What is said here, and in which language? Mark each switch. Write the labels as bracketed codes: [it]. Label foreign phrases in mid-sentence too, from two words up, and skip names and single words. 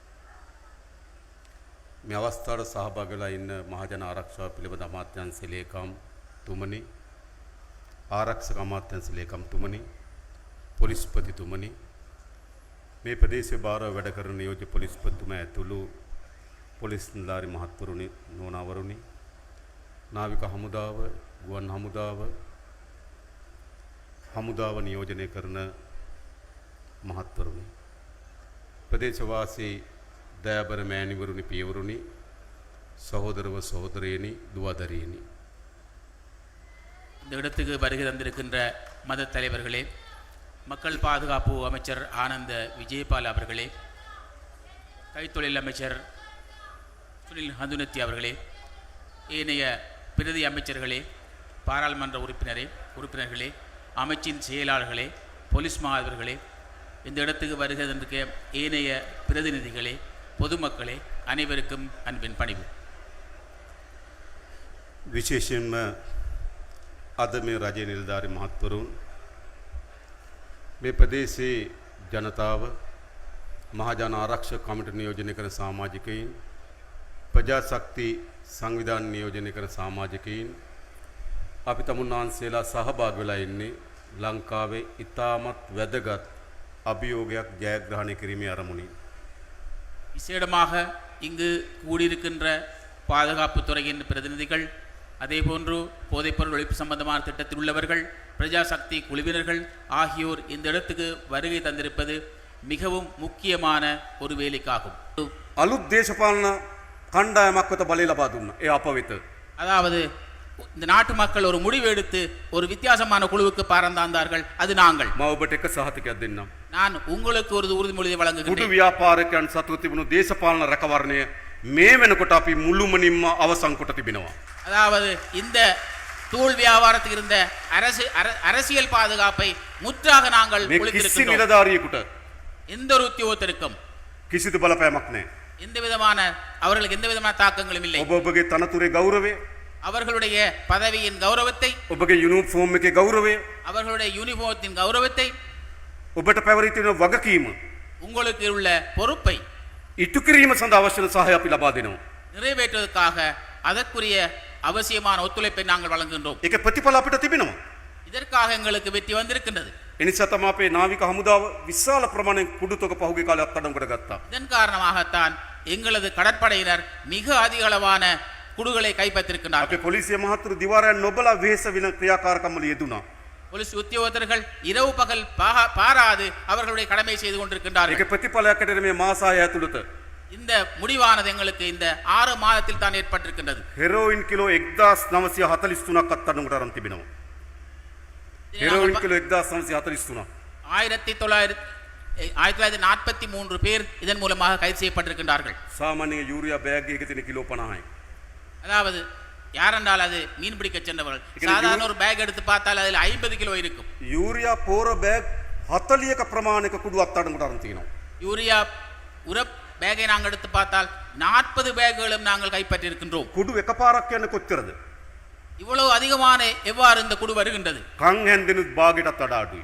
[si] මේ අවස්ථාවට සහභාගී වෙලා ඉන්න මහජන ආරක්ෂාව පිළිබඳ අමාත්‍යාංශ ලේකම් තුමනි ආරක්ෂක අමාත්‍යාංශ ලේකම් තුමනි පොලිස්පතිතුමනි මේ ප්‍රදේශයේ භාරව වැඩ කරන නියෝජ්‍ය පොලිස්පතිතුමා ඇතුළු පොලිස් නිලධාරි මහත්වරුනි නෝනාවරුනි නාවික හමුදාව ගුවන් හමුදාව නියෝජනය කරන මහත්වරුනි ප්‍රදේශවාසී දයාබර මෑණිවරුනි පියවරුනි [ta] சகோதரவ சகோதரியனி துவாதரியனி இந்த இடத்துக்கு வருகை தந்திருக்கின்ற மத தலைவர்களே, மக்கள் பாதுகாப்பு அமைச்சர் ஆனந்த விஜயபால் அவர்களே, கைத்தொழில் அமைச்சர் சுனில் ஹந்துனத்தி அவர்களே, ஏனைய பிரதி அமைச்சர்களே, பாராளுமன்ற உறுப்பினர்களே, அமைச்சின் செயலாளர்களே, போலீஸ் மாணவர்களே, இந்த இடத்துக்கு வருகை தந்திருக்க ஏனைய பிரதிநிதிகளே, பொதுமக்களே, அனைவருக்கும் அன்பின் பணிவு. [si] විශේෂයෙන්ම අද මේ රජයේ නිලධාරි මහත්වරුන් මේ ප්‍රදේශයේ ජනතාව මහජන ආරක්ෂක කමිටු නියෝජනය කරන සමාජිකයින් ප්‍රජාශක්ති සංවිධාන නියෝජනය කරන සමාජිකයින් අපි තමුන්නාන්සේලා සහභාගී වෙලා ඉන්නේ ලංකාවේ ඉතාමත් වැදගත් අභියෝගයක් ජයග්‍රහණය කිරීමේ අරමුණින්. [ta] விசேடமாக இங்கு கூடியிருக்கின்ற பாதுகாப்புத்துறையின் பிரதிநிதிகள், அதேபோன்று போதைப்பொருள் ஒழிப்பு சம்பந்தமான திட்டத்தில் உள்ளவர்கள், பிரஜாசக்தி குழுவினர்கள் ஆகியோர் இந்த இடத்துக்கு வருகை தந்திருப்பது மிகவும் முக்கியமான ஒரு வேலைக்காகும். [si] අලුත් දේශපාලන කණ්ඩායමක් වෙත බලය ලබා දුන්නා. ඒ අප වෙත. [ta] அதாவது இந்த நாட்டு மக்கள் ஒரு முடிவு எடுத்து ஒரு வித்தியாசமான குழுவுக்கு பறந்தார்கள். அது நாங்கள். [si] මම ඔබට එක සහතිකයක් දෙන්නම්. [ta] நான் உங்களுக்கு ஒரு உறுதிமொழியை [si] කුඩු [ta] வழங்குகிறேன். [si] ව්‍යාපාරිකයන් සතුව තිබුණු දේශපාලන රැකවරණය මේ වෙනකොට අපි මුළුමනින්ම අවසන් කොට තිබෙනවා. [ta] அதாவது இந்த தூள் வியாபாரத்தில் இருந்த அரசியல் பாதுகாப்பை முற்றாக நாங்கள் [si] මේ කිසි [ta] ஒழித்திருக்கின்றோம். [si] නිලධාරියෙකුට [ta] எந்த ஒரு உத்தியோகத்திற்கும் [si] කිසිදු බලපෑමක් නැහැ. [ta] எந்த விதமான அவர்களுக்கு எந்த விதமான தாக்கங்களும் இல்லை. [si] ඔබ ඔබගේ තනතුරේ ගෞරවය, [ta] அவர்களுடைய பதவியின் கௌரவத்தை, [si] ඔබගේ යුනිෆෝම් එකේ ගෞරවය, [ta] அவர்களுடைய யூனிஃபார்த்தின் கௌரவத்தை, [si] ඔබට පැවරී තියෙන වගකීම [ta] உங்களுக்கு உள்ள பொறுப்பை [si] ඉටු කිරීම සඳහා අවශ්‍ය සහාය අපි ලබා දෙනවා. [ta] நிறைவேற்றுவதற்காக அதற்குரிய அவசியமான ஒத்துழைப்பை நாங்கள் வழங்குகின்றோம். [si] ඒක ප්‍රතිඵල අපිට තිබෙනවා. [ta] இதற்காக எங்களுக்கு வெற்றி வந்திருக்கின்றது. [si] එනිසා තමයි අපේ නාවික හමුදාව විශාල ප්‍රමාණයෙන් කුඩු තොග පහුගිය කාලේ අත්අඩංගුවට ගත්තා. [ta] இதன் காரணமாகத்தான் எங்களது கடற்படையினர் மிக அதிக அளவான குடுகளை கைப்பற்றிருக்கின்றார்கள். [si] අපේ පොලිසිය මහතුරු දිවාරයන් නොබලා වෙහෙස වින ක්‍රියාකාරකම්වල යෙදුණා. [ta] போலீஸ் உத்தியோகத்தர்கள் இரவு பகல் பாராது அவர்களுடைய கடமை செய்து கொண்டிருக்கின்றார்கள். [si] ඒක ප්‍රතිඵලයක් ඇටියට මේ මාස 6 ඇතුළත [ta] இந்த முடிவானது எங்களுக்கு இந்த 6 மாதத்தில் தான் ஏற்பட்டிருக்கின்றது. [si] හෙරෝයින් කිලෝ 1943ක් අත්අඩංගුවට අරන් තිබෙනවා. හෙරෝයින් කිලෝ 1943. [ta] 1943 பேர் இதன் மூலமாக கைது செய்யப்பட்டிருக்கின்றார்கள். [si] සාමාන්‍ය යූරියා බෑග් එකක තියෙන කිලෝ 50යි. [ta] அதாவது யாரென்றால் அது மீன் பிடிக்க சென்றவர்கள். சாதாரண ஒரு பேக் எடுத்து பார்த்தால் அதில் 50 கிலோ இருக்கும். யூரியா போற பேக் [si] 40ක ප්‍රමාණයක කුඩු අත්අඩංගුවට තියෙනවා. [ta] யூரியா உர பேக்கை நாங்கள் எடுத்து பார்த்தால் 40 பேக்குகளும் நாங்கள் கைப்பற்றி இருக்கின்றோம். [si] කුඩු එකපාරක් කියන්නේ කොච්චරද? [ta] இவ்வளவு அதிகமான எவ்வாறு இந்த குடு வருகின்றது? [si] කන් හැන්දෙනුත් භාගයටත් වඩා අඩුයි.